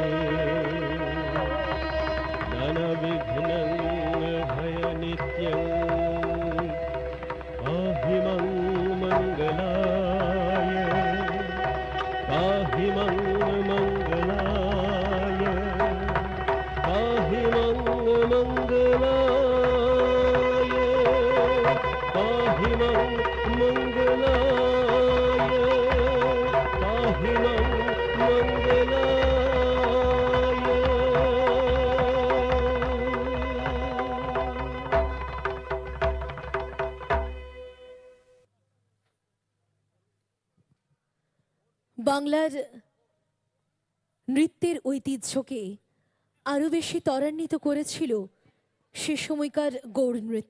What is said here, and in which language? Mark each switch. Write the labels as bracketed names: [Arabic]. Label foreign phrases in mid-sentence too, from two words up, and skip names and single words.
[Sanskrit] नानाविघ्नं भयनित्यं पाहि मां मङ्गलाय पाहि मां मङ्गलाय पाहि मां मङ्गलाय पाहि मां मङ्गलाय पाहि मां [Bangla] বাংলার নৃত্যের ঐতিহ্যকে আরও বেশি ত্বরান্বিত করেছিল সে সময়কার গৌড় নৃত্য।